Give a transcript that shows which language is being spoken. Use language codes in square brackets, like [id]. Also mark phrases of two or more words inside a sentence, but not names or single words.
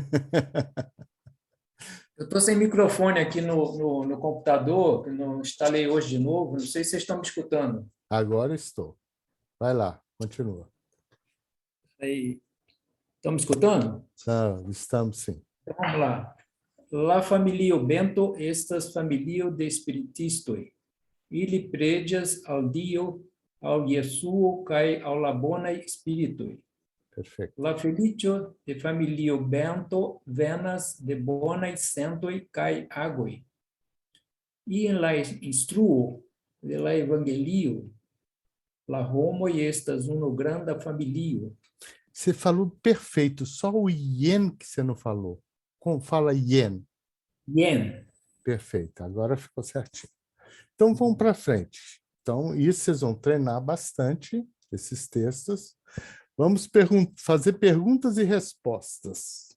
[pt] Eu estou sem microfone aqui no computador, que não instalei hoje de novo. Não sei se vocês estão me escutando. Agora estou. Vai lá, continua. Aí, estão me escutando? Não, estamos sim. Então, vamos lá. [eo] La familio Bento estas familio de spiritistoj. Ili preĝas al Dio, al Jesuo kaj al la bonaj spiritoj. [pt] Perfeito. [eo] La feliĉo de familio Bento venas de bonaj sentoj kaj agoj. E en la instruo de la evangelio, la homoj estas unu granda familio. [pt] Você falou perfeito, só o ien que você não falou. Como fala ien? Ien. Perfeito, agora ficou certinho. Então, vamos para frente. Então, isso vocês vão treinar bastante, esses textos. Vamos fazer perguntas e respostas.